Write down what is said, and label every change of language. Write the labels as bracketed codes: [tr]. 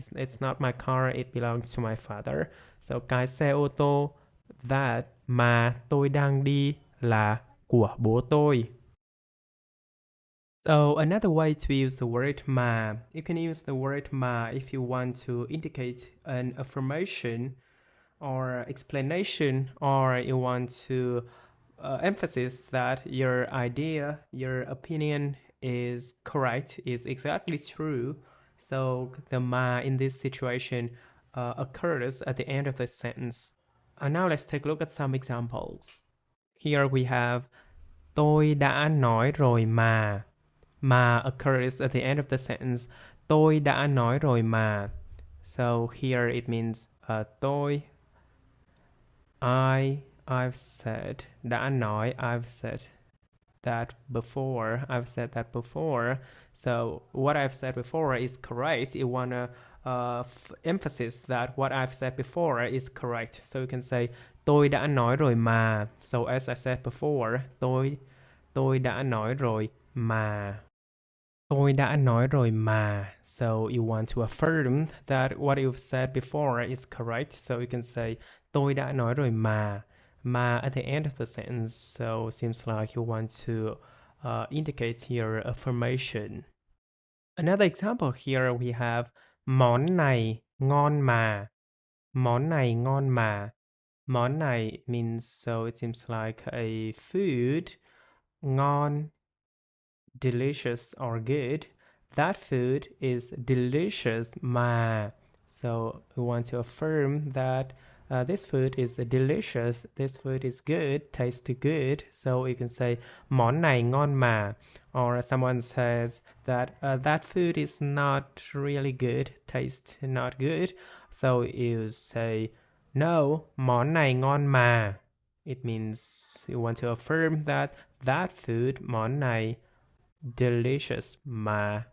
[en] It's not my car, it belongs to my father. [vi] So cái xe ô tô that mà tôi đang đi là của bố tôi. [en] So another way to use the word mà, you can use the word mà if you want to indicate an affirmation or explanation, or you want to emphasize that your idea, your opinion is correct, is exactly true. So the mà in this situation occurs at the end of the sentence. Now let's take a look at some examples. Here we have [vi] tôi đã nói rồi mà. [en] Mà occurs at the end of the sentence. [vi] Tôi đã nói rồi mà. [en] So here it means tôi, I've said. Đã nói, I've said. that before. I've said that before. So what I've said before is correct. You want to emphasis that what I've said before is correct. So you can say [vi] tôi đã nói rồi mà. [en] So as I said before, tôi đã nói rồi mà. [vi] Tôi đã nói rồi mà. [en] So you want to affirm that what you've said before is correct. So you can say [vi] tôi đã nói rồi mà. [en] Ma at the end of the sentence, so seems like you want to indicate your affirmation. Another example here we have [vi] món này ngon mà. Món này ngon mà. [en] Món này means, so it seems like a food. Ngon, delicious or good. That food is delicious mà. So we want to affirm that this food is delicious, this food is good, tastes good. So you can say [vi] món này ngon mà. [en] Or someone says that that food is not really good, tastes not good. So you say no, [vi] món này ngon mà. [en] It means you want to affirm that that food, món này, delicious mà.